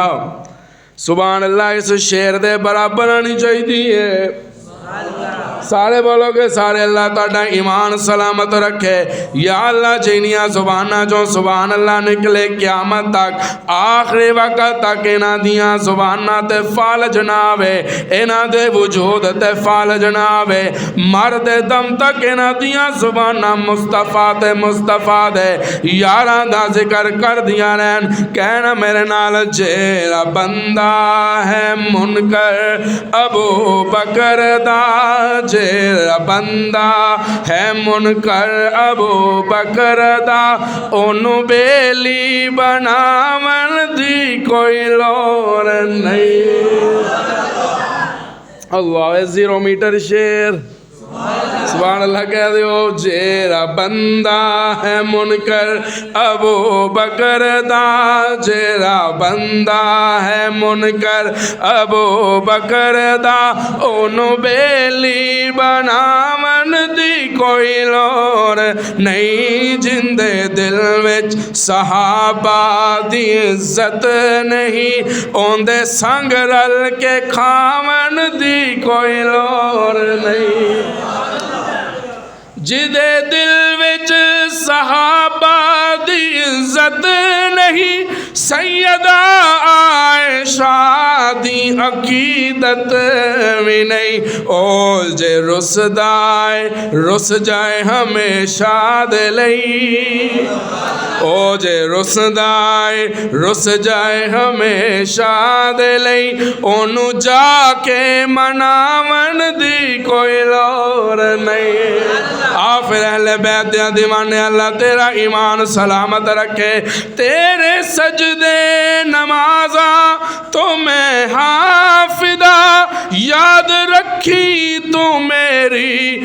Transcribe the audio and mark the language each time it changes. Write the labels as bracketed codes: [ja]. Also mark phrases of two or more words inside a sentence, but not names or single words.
[pa] سبحان اللہ, اس شعر دے برابر آنی چاہیے. سارے بولو گے سارے. اللہ تہاڈا ایمان سلامت رکھے یا اللہ. جینیاں زباناں جو سبحان اللہ نکلے قیامت تک, آخری وقت تک انہاں دیاں زباناں تے فالج نہ آوے, انہاں دے وجود تے فالج نہ آوے, مرد دم تک انہاں دیاں زباناں مصطفیٰ تے مصطفیٰ دے یاراں دا ذکر کر دیاں رہن. کہنا میرے نال, جیڑا بندہ ہے منکر ابو بکر دا, جیڑا بندہ ہے منکر ابو بکر دا, اونوں بیلی بناون دی کوئی لوڑ نہیں. اللہ, 0 میٹر شیر. سبحان اللہ کہہ دیو. جیڑا بندہ ہے منکر ابو بکر دا, جیڑا بندہ ہے منکر ابو بکر دا, اونوں بیلی بناون دی کوئی لوڑ نہیں. جندے دل وچ صحابہ دی عزت نہیں, اوندے سنگ رل کے کھاون دی کوئی لوڑ نہیں. جدے دل وچ صحابہ دی عزت نہیں, سیدہ عائشہ دی عقیدت بھی نہیں. او جے رس جائے ہمیشہ دے لئی, او جے رس جائے ہمیشہ دے لئی, اونوں جا کے مناون دی کوئی لوڑ نہیں. آفر اہل بیت دیا دیوانے, اللہ تیرا ایمان سلامت رکھے. تیرے سجدے نمازاں تو میں حافظہ, یاد رکھی تو میری